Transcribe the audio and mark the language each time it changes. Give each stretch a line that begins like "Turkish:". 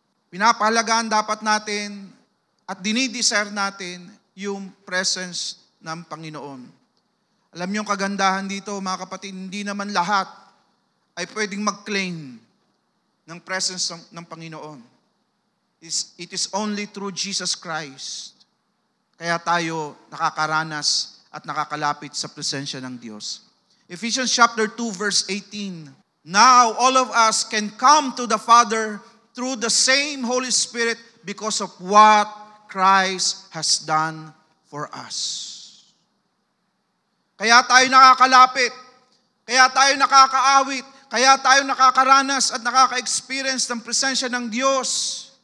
Filipino: Pinapahalagaan dapat natin at dinidesire natin yung presence ng Panginoon. Alam niyo ang kagandahan dito, mga kapatid, hindi naman lahat ay pwedeng mag-claim ng presence ng Panginoon.
English: It is only through Jesus Christ.
Filipino: Kaya tayo nakakaranas at nakakalapit sa presensya ng Diyos.
English: Ephesians chapter 2 verse 18. Now all of us can come to the Father through the same Holy Spirit because of what Christ has done for us.
Filipino: Kaya tayo nakakalapit, kaya tayo nakakaawit, kaya tayo nakakaranas at nakaka-experience ng presensya ng Diyos.